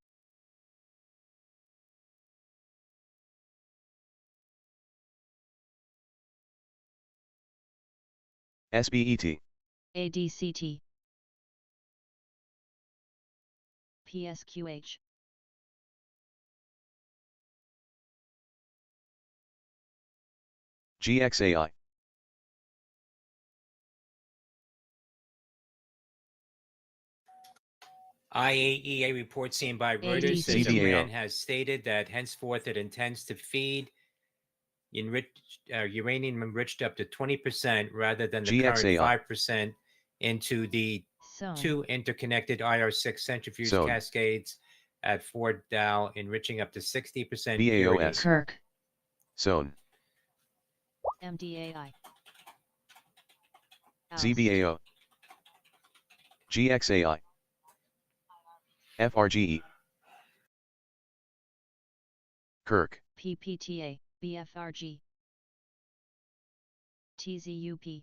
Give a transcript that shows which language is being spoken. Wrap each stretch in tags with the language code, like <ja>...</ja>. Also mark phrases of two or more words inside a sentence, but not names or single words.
<en>SBET. ADCT. PSQH. GXAI. IAEA report seen by Reuters says CBAO. Iran has stated that henceforth it intends to feed uranium enriched up to 20% rather than the current GXAI. 5% into the SOUN. two interconnected IR6 centrifuge SOUN. cascades at Fort Dow, enriching up to 60% BAOS. purity. Kirk. SOUN. MDAI. Oust. ZBAO. GXAI. FRGE. Kirk. PPTA. BFRG. TZUP.</en>